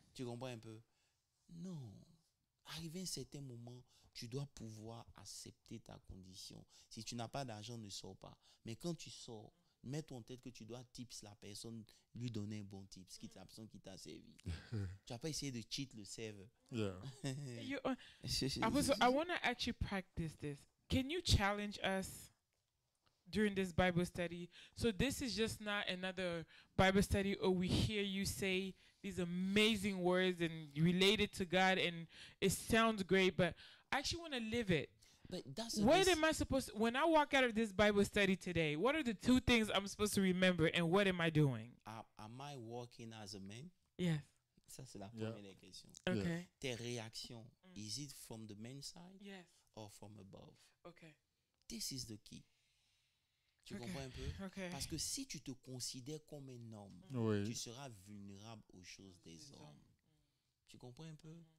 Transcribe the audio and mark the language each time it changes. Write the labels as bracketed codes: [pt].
[fr] Tu comprends un peu? Non. arrivé à un certain moment, tu dois pouvoir accepter ta condition. Si tu n'as pas d'argent, ne sors pas. Mais quand tu sors, mets-toi en tête que tu dois tips la personne, lui donner un bon tips, qui la personne qui t'a servi. Tu vas pas essayer de cheat le serveur. [en] Yeah. I want to actually practice this. Can you challenge us during this Bible study? So this is just not another Bible study, or we hear you say these amazing words and relate it to God, and it sounds great, but I actually want to live it. But that's What am I supposed to, when I walk out of this Bible study today, what are the 2 things I'm supposed to remember, and what am I doing? Am I walking as a man? Yes. [fr] Ça, c'est la [en] Yeah. [fr] première des questions. [en] Okay. Tes réactions, is it from the man's side Yes. or from above? Okay. This is the key. Tu Okay. [fr] comprends un peu? [en] Okay. [fr] Parce que si tu te considères comme un homme, Oui. tu seras vulnérable aux choses des hommes. Tu comprends un peu?